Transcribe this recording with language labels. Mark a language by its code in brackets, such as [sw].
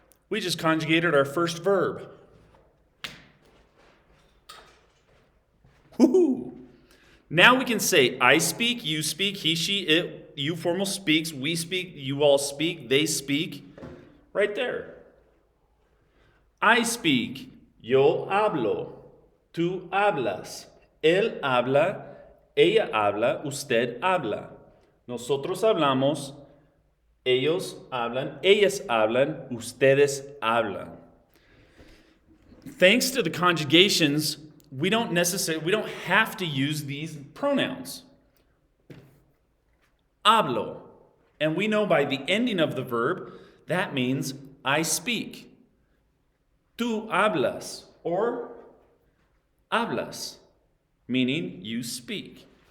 [en] We just conjugated our first verb. Woohoo! Now we can say I speak, you speak, he, she, it, you formal speaks, we speak, you all speak, they speak. Right there. I speak, [es] yo hablo, tú hablas, él habla, ella habla, usted habla. Nosotros hablamos, ellos hablan, ellas hablan, ustedes hablan. [en] Thanks to the conjugations, we don't have to use these pronouns. Hablo. And we know by the ending of the verb, that means I speak. [es] Tú hablas [en] or hablas, meaning you speak.